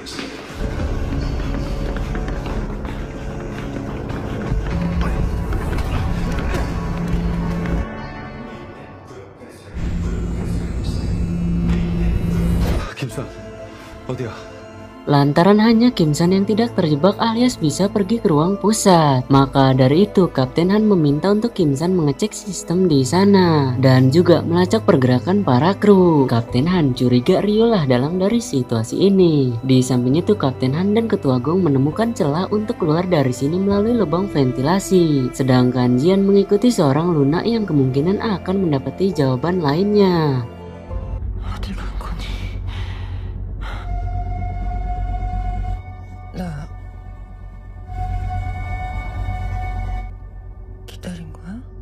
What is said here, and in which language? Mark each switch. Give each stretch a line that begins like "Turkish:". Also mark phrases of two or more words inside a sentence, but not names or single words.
Korean: 김선, 어디야?
Indonesian: lantaran hanya Kim San yang tidak terjebak alias bisa pergi ke ruang pusat. Maka dari itu Kapten Han meminta untuk Kim San mengecek sistem di sana dan juga melacak pergerakan para kru. Kapten Han curiga Ryo lah dalam dari situasi ini. Di samping itu Kapten Han dan Ketua Gong menemukan celah untuk keluar dari sini melalui lubang ventilasi. Sedangkan Jian mengikuti seorang Luna yang kemungkinan akan mendapati jawaban lainnya.
Korean: 어딜 간 거니? 나 기다린 거야?